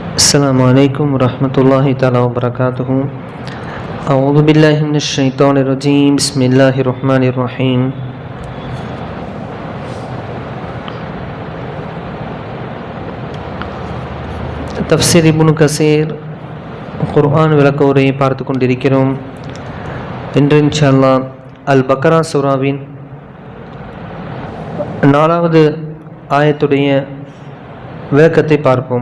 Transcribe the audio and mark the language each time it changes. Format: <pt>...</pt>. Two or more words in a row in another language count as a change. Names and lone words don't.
<ar>السلام عليكم ورحمة الله تعالى وبركاته. أعوذ بالله من الشيطان الرجيم. بسم الله الرحمن الرحيم.</ar> <ta>தஃப்சீர் இப்னு கஸீர் குர்ஆன் விளக்க உரையை பார்த்து கொண்டிருக்கிறோம். இன்று</ta> <ar>إن شاء الله</ar> <ta>அல் பக்ரா சூராவின் 4வது ஆயத்துடைய விளக்கத்தை பார்ப்போம்.</ta>